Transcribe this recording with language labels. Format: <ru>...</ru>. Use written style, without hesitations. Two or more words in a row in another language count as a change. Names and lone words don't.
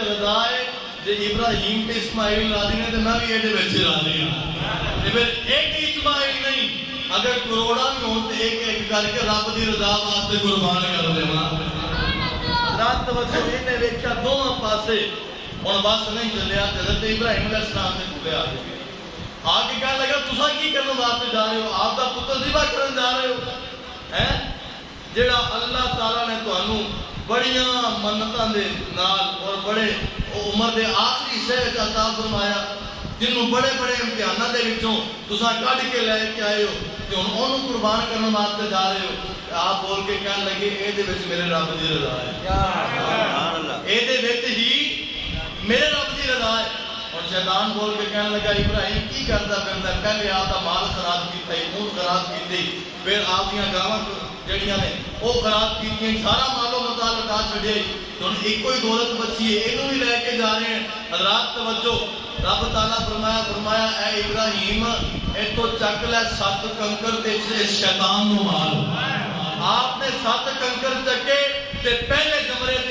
<pa>رضا ہے جے ابراہیم تے اسماعیل راضی نے تے میں بھی اے دے وچ راضی ہاں تے پھر ایک ہی اسماعیل نہیں اگر کروڑاں بھی ہون تے ایک ایک کر کے رب دی رضا واسطے قربان کر دیواں رات توجہ نے ویکھیا دونوں پاسے ہن بس نہیں چلیا تے حضرت ابراہیم علیہ السلام دے کولے آ گئے آگے کہنے لگا تساں کی کرن واسطے جا رہے ہو آپ دا پتر ذبح کرن جا رہے ہو ہیں جڑا اللہ تعالیٰ نے تانوں بڑیاں منتاں دے نال اور بڑے عمر دے آخری حصے وچ عطا فرمایا جنوں بڑے بڑے امتحاناں دے وچوں تساں کڈ کے لے کے آئے ہو تے ہن اونوں قربان کرن واسطے جا رہے ہو آپ بول کے کہنے لگے اے دے وچ میرے رب دی رضا ہے سبحان اللہ اے دے وچ ہی میرے رب دی رضا ہے اور شیطان بول کے کہنے لگا ابراہیم کی کردا پھردا پہلے آپ دا مال خراب کیتا اونٹ خراب کیتے پھر آپ دیاں گاواں جڑیاں نے وہ خراب کیتیاں سارا مالو متا لٹا چھڈیا تو ایک کوئی دولت بچی ہے اینو بھی لے کے جا رہے ہیں حضرات توجہ رب تعالیٰ فرمایا اے ابراہیم اے تو چک لے 7 کنکر تے شیطان نو مار آپ نے 7 کنکر چکے تے پہلے جمرے تے</pa>